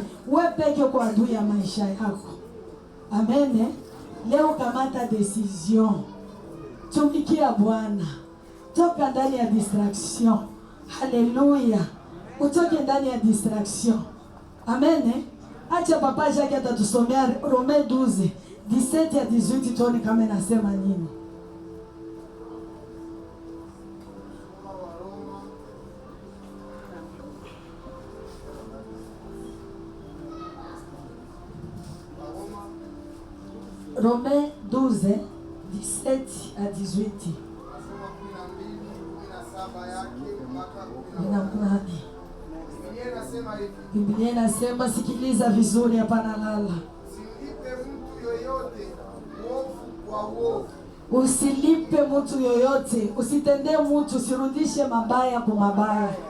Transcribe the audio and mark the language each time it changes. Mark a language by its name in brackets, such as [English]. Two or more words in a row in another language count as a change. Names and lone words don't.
[Swahili] Wewe peke kwa adui ya maisha yako. Amen. Leo kamata decision. Tumikia Bwana. Toka ndani ya distraction. Haleluya. Utoke ndani ya distraction. Amen. Acha papa Jacques atatusomea Romains 12 17 à 18 tuone kama inasema nini. Romains 12 17 à 18. Biblia inasema, sikiliza vizuri, hapana lala. Usilipe mtu yoyote, usitendee mtu, usirudishe mabaya kwa mabaya.